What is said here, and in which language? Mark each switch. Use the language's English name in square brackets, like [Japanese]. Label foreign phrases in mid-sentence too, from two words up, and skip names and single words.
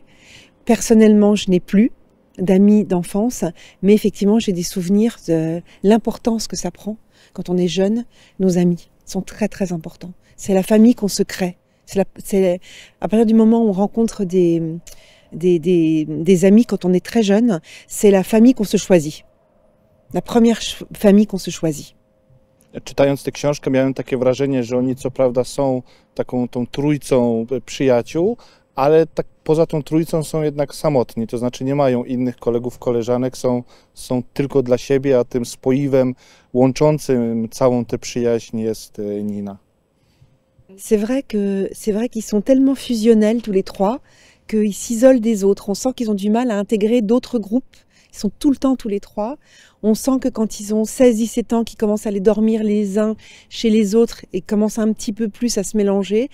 [French] Personnellement, je n'ai plus d'amis d'enfance, mais effectivement, j'ai des souvenirs de l'importance que ça prend quand on est jeune. Nos amis sont très, très importants. C'est la famille qu'on se crée. C'est à partir du moment où on rencontre des amis quand on est très jeune, c'est la famille qu'on se choisit. La première famille qu'on se choisit. [Polish] Czytając tę książkę miałem takie wrażenie, że oni co prawda są tą trójcą przyjaciół, ale tak poza tą trójcą są jednak samotni, to znaczy nie mają innych kolegów, koleżanek, są tylko dla siebie, a tym spoiwem łączącym całą tę przyjaźń jest Nina. [French] C'est vrai qu'ils sont tellement fusionnels tous les trois, qu'ils s'isolent des autres. On sent qu'ils ont du mal à intégrer d'autres groupes. Ils sont tout le temps tous les trois. On sent que quand ils ont 16-17 ans, qu'ils commencent à aller dormir les uns chez les autres et commencent un petit peu plus à se mélanger.